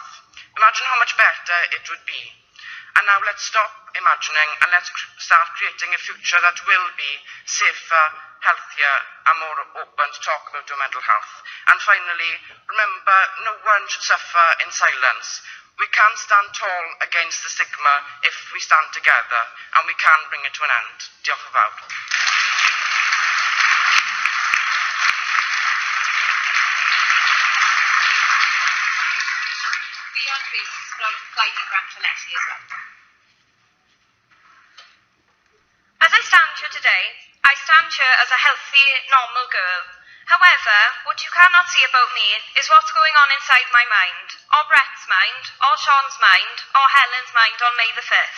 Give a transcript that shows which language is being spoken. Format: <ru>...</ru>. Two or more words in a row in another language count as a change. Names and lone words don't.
<en>Imagine how much better it would be. And now let's stop imagining and let's start creating a future that will be safer, healthier and more open to talk about our mental health. And finally, remember, no one should suffer in silence. We can stand tall against the stigma if we stand together, and we can bring it to an end.</en> <cy>Diolch yn fawr.</cy> <en>Ffion Rees from Plaid Ifanc Llanelli as well. As I stand here today, I stand here as a healthy, normal girl. However, what you cannot see about me is what's going on inside my mind, or Brett's mind, or Sean's mind, or Helen's mind on May the 5th.</en>